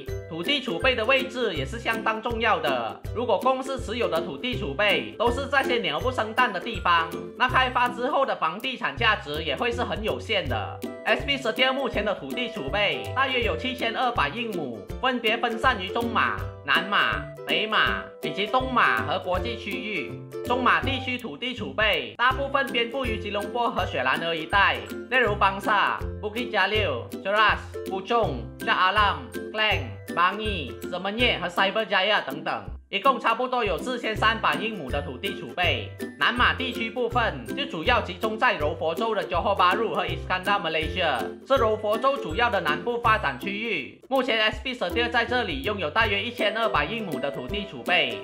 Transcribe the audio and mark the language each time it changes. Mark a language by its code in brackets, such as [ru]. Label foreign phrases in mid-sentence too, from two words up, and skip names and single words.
[zh] 土地储备的位置也是相当重要的，如果公司持有的土地储备都是在些鸟不生蛋的地方，那开发之后的房地产价值也会是很有限的。SB Sedia 目前的土地储备大约有7200英亩，分别分散于中马、南马、北马以及东马和国际区域。中马地区土地储备大部分遍布于吉隆坡和雪兰莪一带，例如邦萨、Bukit Jalil、Cheras、Puchong、Shah Alam、Klang、Bangi、Semenyih 和 Cyberjaya 等等，一共差不多有4300英亩的土地储备。南马地区部分就主要集中在柔佛州的 Johor Bahru 和 Iskandar Malaysia，是柔佛州主要的南部发展区域。目前 SB Sedia 在这里拥有大约1200英亩的土地储备。